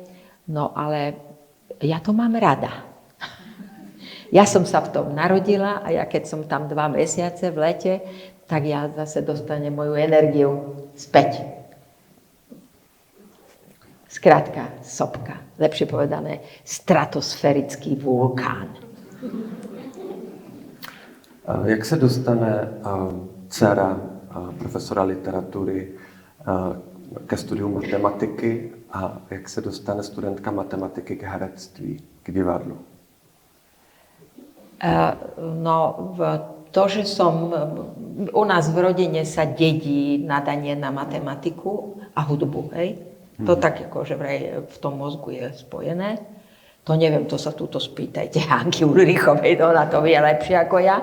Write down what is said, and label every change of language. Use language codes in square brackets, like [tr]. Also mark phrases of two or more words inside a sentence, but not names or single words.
[sk] No ale ja to mám rada. Ja som sa v tom narodila a ja keď som tam 2 mesiace v lete, tak ja zase dostanem moju energiu späť. Skrátka, sopka, lepšie povedané, stratosférický vulkán. [cs] Jak se dostane dcera profesora literatury ke studiu matematiky a jak se dostane studentka matematiky k herectví, k divadlu? [sk] To, že som... U nás v rodine sa dedí nadanie na matematiku a hudbu, hej? To tak akože vraj v tom mozgu je spojené. To neviem, to sa túto spýtajte Hanky Ulrichovej, ona to vie lepšie ako ja.